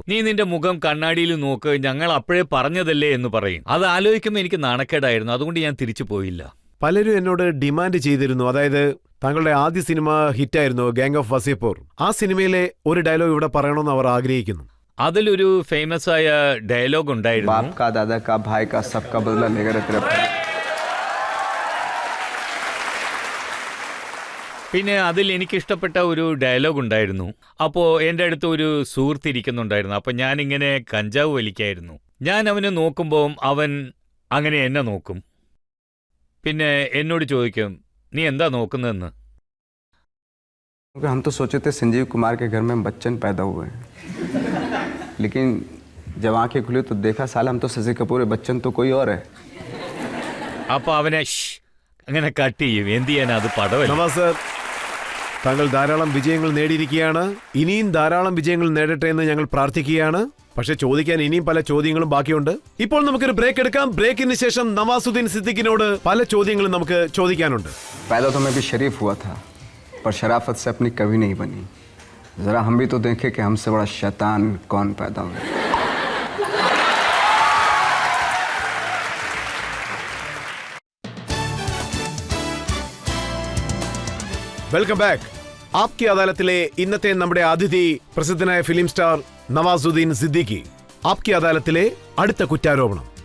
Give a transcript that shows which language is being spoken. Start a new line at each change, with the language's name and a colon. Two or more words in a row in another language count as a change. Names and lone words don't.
Malayalam: നീ നിന്റെ മുഖം കണ്ണാടിയിൽ നോക്ക്, ഞങ്ങൾ അപ്പോഴേ പറഞ്ഞതല്ലേ എന്ന് പറയും. അത് ആലോചിക്കുമ്പോൾ എനിക്ക് നാണക്കേടായിരുന്നു. അതുകൊണ്ട് ഞാൻ തിരിച്ചു പോയില്ല. പലരും എന്നോട് ഡിമാൻഡ് ചെയ്തിരുന്നു. അതായത് താങ്കളുടെ ആദ്യ സിനിമ ഹിറ്റായിരുന്നു ഗാങ് ഓഫ് വസീപൂർ. ആ സിനിമയിലെ ഒരു ഡയലോഗ് ഇവിടെ പറയണമെന്ന് അവർ ആഗ്രഹിക്കുന്നു. അതിലൊരു ഫേമസ് ആയ ഡയലോഗ് ഉണ്ടായിരുന്നു.
Hindi: बाप का, दादा का, भाई का, सबका बदला लेकर तेरे पर।
Malayalam: പിന്നെ അതിൽ എനിക്കിഷ്ടപ്പെട്ട ഒരു ഡയലോഗ് ഉണ്ടായിരുന്നു. അപ്പോൾ എൻ്റെ അടുത്ത് ഒരു സുഹൃത്ത് ഇരിക്കുന്നുണ്ടായിരുന്നു. അപ്പോൾ ഞാനിങ്ങനെ കഞ്ചാവ് വലിക്കായിരുന്നു. ഞാൻ അവനെ നോക്കുമ്പോൾ അവൻ അങ്ങനെ എന്നെ നോക്കും. പിന്നെ എന്നോട് ചോദിക്കും, നീ എന്താ നോക്കുന്നതെന്ന്.
Hindi: क्योंकि हम तो सोचे थे संजीव कुमार के घर में बच्चन पैदा हुए हैं, लेकिन जब आंखें खुली तो देखा साला हम तो शशि कपूर है, बच्चन तो कोई और है।
Malayalam: അപ്പോൾ അവനെ അങ്ങനെ കട്ട് ചെയ്യും. എന്ത് ചെയ്യാൻ, അത് പടവല്ല. നവാസ് സർ, താങ്കൾ ധാരാളം വിജയങ്ങൾ നേടിയിരിക്കുകയാണ്. ഇനിയും ധാരാളം വിജയങ്ങൾ നേടട്ടെ എന്ന് ഞങ്ങൾ പ്രാർത്ഥിക്കുകയാണ്. പക്ഷെ ചോദിക്കാൻ ഇനിയും പല ചോദ്യങ്ങളും ബാക്കിയുണ്ട്. ഇപ്പോൾ നമുക്കൊരു ബ്രേക്ക് എടുക്കാം. ബ്രേക്കിന് ശേഷം നവാസുദ്ദീൻ സിദ്ദിഖിനോട് പല ചോദ്യങ്ങളും നമുക്ക് ചോദിക്കാനുണ്ട്.
Hindi: पैदा तो मैं भी शरीफ हुआ था, पर शराफत से अपनी कभी नहीं बनी। जरा हम भी तो देखें कि हमसे बड़ा शैतान कौन पैदा हुआ।
English: welcome back.
Malayalam: ആപ്കി അദാലത്തിലെ ഇന്നത്തെ നമ്മുടെ അതിഥി പ്രസിദ്ധനായ
English: film star
Malayalam: നവാസുദ്ദീൻ സിദ്ദിഖി. ആപ്കി അദാലത്തിലെ അടുത്ത കുറ്റാരോപണം.